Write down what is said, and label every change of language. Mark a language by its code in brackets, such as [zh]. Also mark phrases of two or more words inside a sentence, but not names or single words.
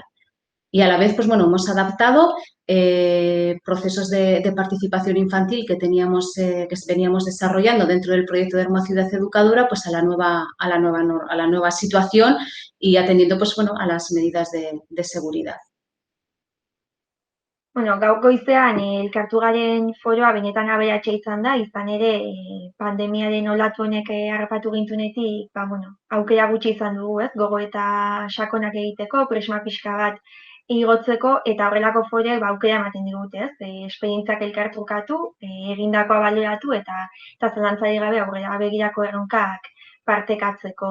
[es] Y a la vez, hemos adaptado procesos de participación infantil que veníamos desarrollando dentro del proyecto de Ermua Ciudad Educadora a la nueva situación y atendiendo a las medidas de seguridad. [eu] Gaur goizean elkartu garen foroa benetan aberatsa izan da, izan ere pandemiaren olatu honek harrapatu gintunetik, aukera gutxi izan dugu, gogoeta sakonak egiteko, presma pixka bat igotzeko eta horrelako foroek aukera ematen digute, esperientziak elkartrukatu, egindakoa baloratu eta zalantzarik gabe aurrera begirako erronkak partekatzeko.